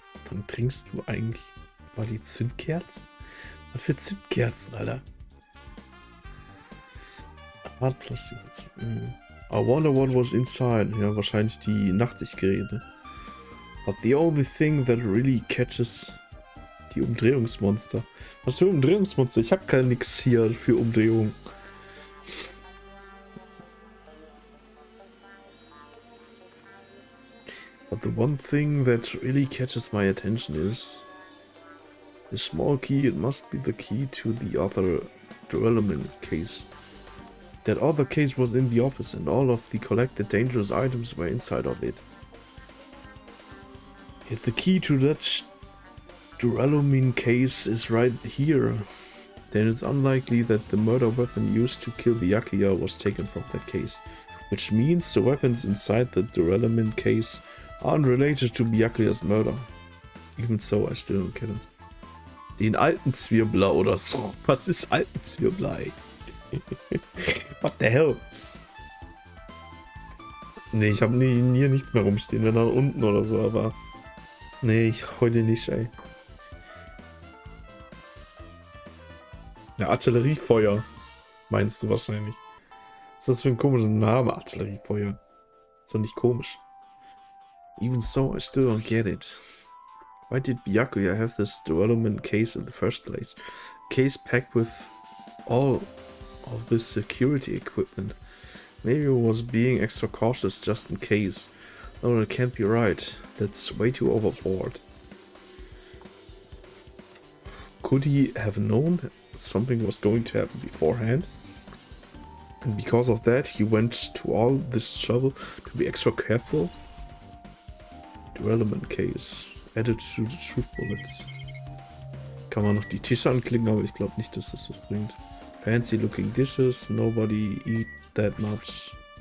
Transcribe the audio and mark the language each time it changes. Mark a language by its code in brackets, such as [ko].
[de] Wann trinkst du eigentlich mal die Zündkerzen? Was für Zündkerzen, Alter? [en] Hard plastic. I wonder what was inside. [de] Ja, wahrscheinlich die Nachtsichtgeräte. [en] But the only thing that really catches... [de] Die Umdrehungsmonster. Was für Umdrehungsmonster? Ich habe gar nichts hier für Umdrehung. [en] But the one thing that really catches my attention is the small key. It must be the key to the other Duralumin case. That other case was in the office and all of the collected dangerous items were inside of it. If the key to that Duralumin case is right here, then it's unlikely that the murder weapon used to kill Byakuya was taken from that case, which means the weapons inside the Duralumin case aren't related to Byakuya's murder. Even so, I still don't get it. [de] Den Altenzwirbler oder so. Was ist Altenzwirbler, ey? [en] What the hell? [de] Nee, ich habe hier nichts mehr rumstehen, wenn da unten oder so, aber... Nee, heute nicht, ey. Ja, Artilleriefeuer, meinst du wahrscheinlich. Was ist das für ein komischer Name, Artilleriefeuer? Ist doch nicht komisch. [en] Even so, I still don't get it. Why did Byakuya have this Duralumin case in the first place? A case packed with all of this security equipment. Maybe he was being extra cautious just in case. No, that can't be right. That's way too overboard. Could he have known something was going to happen beforehand? And because of that, he went to all this trouble to be extra careful? Development Case. Added to the Truth Bullets. [de] Kann man noch die Tische anklicken, aber ich glaube nicht, dass das was bringt. [en] Fancy looking dishes, nobody eat that much.